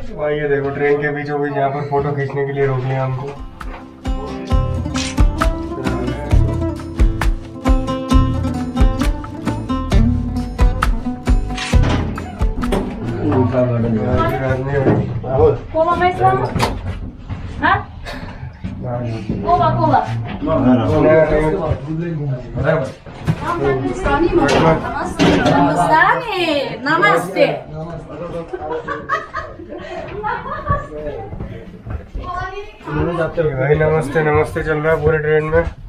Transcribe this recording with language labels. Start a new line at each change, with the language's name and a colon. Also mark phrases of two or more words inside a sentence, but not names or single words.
Hindi: हाँ ये देखो ट्रेन के बीचों बीच यहाँ पर फोटो खींचने के लिए रोक लिया हमको।
Portuguese: Cola mais não? Hã? Cola, cola.
Hindi: Namaste. Namaste. भाई नमस्ते नमस्ते चल रहा है पूरे ट्रेन में।